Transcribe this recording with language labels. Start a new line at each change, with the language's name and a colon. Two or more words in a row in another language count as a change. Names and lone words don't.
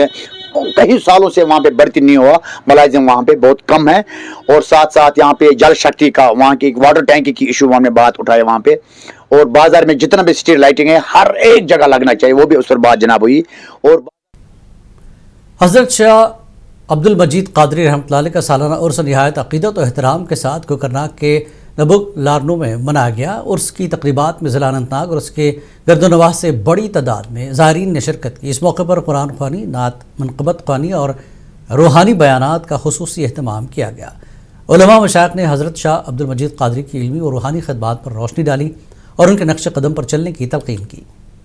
Urdu: کئی سالوں سے وہاں پہ بھرتی نہیں ہوا، ملازم وہاں پہ بہت کم ہے، اور ساتھ ساتھ یہاں پہ جل شکتی کا وہاں کی واٹر ٹینکی کی ایشو ہم نے بات اٹھایا وہاں پہ، اور بازار میں جتنا بھی
English: street lighting
Urdu: ہے ہر ایک جگہ لگنا چاہیے، وہ بھی اس پر بات جناب ہوئی۔ اور حضرت شاہ عبد المجید قادری
Arabic: رحمۃ اللہ علیہ
Urdu: کا سالانہ عرس نہایت عقیدت و احترام کے ساتھ کوکرناگ کے نبوک لارنو میں منایا گیا۔ عرس کی تقریبات میں ضلع اننت ناگ اور اس کے گرد و نواح سے بڑی تعداد میں زائرین نے شرکت کی۔ اس موقع پر قرآن خوانی، نعت، منقبت خوانی اور روحانی بیانات کا خصوصی اہتمام کیا گیا۔ علماء مشائخ نے حضرت شاہ عبد المجید قادری کی علمی اور روحانی خدمات پر روشنی ڈالی اور ان کے نقش قدم پر چلنے کی تلقین کی۔